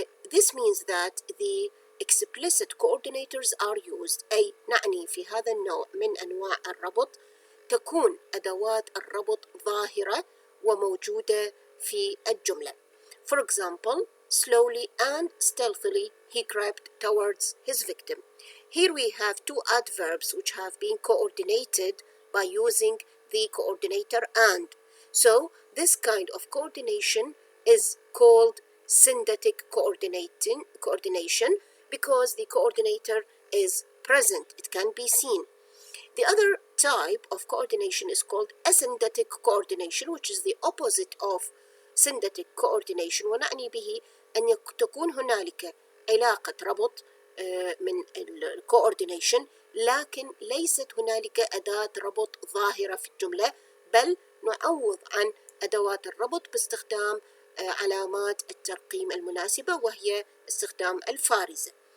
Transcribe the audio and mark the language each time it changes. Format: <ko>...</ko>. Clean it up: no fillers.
<en>This means that the explicit coordinators are used.</en> <ar>أي نعني في هذا النوع من أنواع الربط تكون أدوات الربط ظاهرة وموجودة في الجملة.</ar> <en>For example, slowly and stealthily he crept towards his victim. Here we have two adverbs which have been coordinated by using the coordinator and. So, this kind of coordination is called syndetic coordination because the coordinator is present, it can be seen. The other type of coordination is called asyndetic coordination, which is the opposite of syndetic coordination</en> <ar>ونعني به أن تكون هنالك علاقة ربط من الكوردينيشن لكن ليست هنالك أداة ربط ظاهرة في الجملة بل نعوض عن أدوات الربط باستخدام علامات الترقيم المناسبة وهي استخدام الفارزة.</ar>